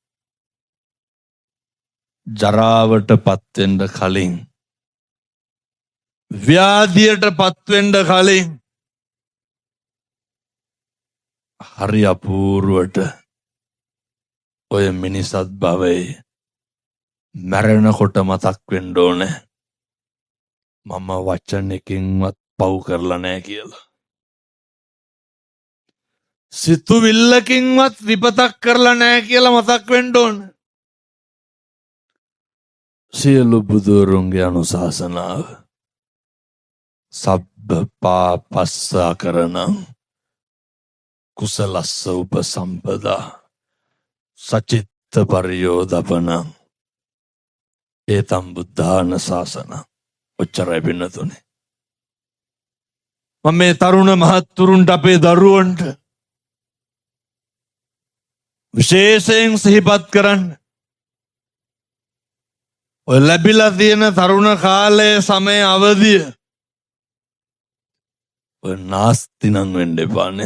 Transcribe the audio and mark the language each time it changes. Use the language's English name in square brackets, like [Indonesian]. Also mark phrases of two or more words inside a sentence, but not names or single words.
[Sinhala] ජරාවට පත්වෙන්න කලින් ව්‍යාධියට පත්වෙන්න කලින් හරි අපූර්වට ඔය මිනිසත් භවයේ මැරෙනකොට මතක් වෙන්න ඕනේ මම වචනකින්වත් පව් කරලා නැහැ කියලා. සිතුවිල්ලකින්වත් විපතක් කරලා නැහැ කියලා මතක් වෙන්න ඕනේ. සියලු බුදුරුන්ගේ අනුශාසනාව [Pali] සබ්බ පාපස්සා කරණං කුසලස්ස උපසම්පදා සචිත්ත පරියෝදපනං ඒතම් බුද්ධාන ශාසනං. [Sinhala] ඔච්චරයි පින්නතුනේ. මම මේ තරුණ මහත්තුරුන්ට අපේ දරුවන්ට විශේෂයෙන් සිහිපත් කරන්න. ඔය ලැබිලා තියෙන තරුණ කාලයේ සමය අවදිය ඔය නාස්ති නම් වෙන්න එපා නේ.